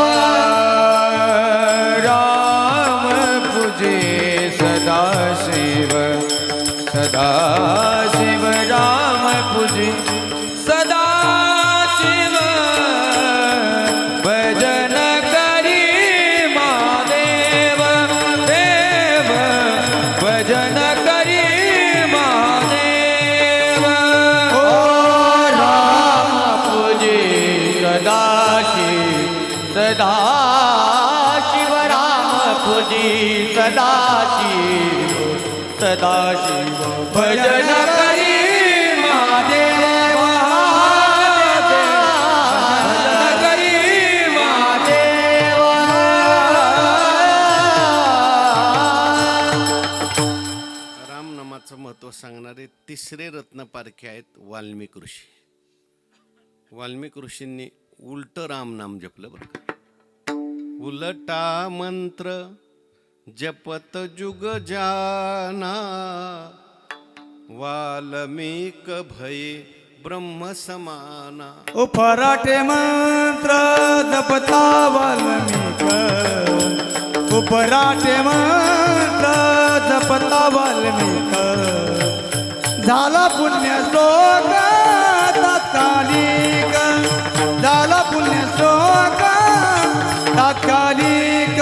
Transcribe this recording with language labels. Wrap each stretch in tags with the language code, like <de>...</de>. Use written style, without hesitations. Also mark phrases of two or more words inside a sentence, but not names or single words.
<mr>राम पूजे सदाशिव सदाशिव राम पूजे सदाशिव. भजन करी महादेव देव भजन करी महादेव. ओ राम पूजे सदाशिव सदाशिव. राम पूजे सदाशिव सदाशिव. भजन करी महादेव भजन करी महादेव. रामनामाचं महत्त्व सांगणारे तिसरे रत्न पारखे आहेत वाल्मिक ऋषी. वाल्मिक ऋषींनी उलट रामनाम जपलं बरं का.</mr> <hi>उलटा मंत्र जपत जुग जाना, वाल्मिक भये ब्रह्म समाना.</hi> <mr>उपराटे मंत्र जपता वाल्मिक. उपराटे मंत्र जपता वाल्मिक. झाला पुण्य श्लोक तात्कालिक. झाला पुण्य श्लोक तात्कालिक.</mr>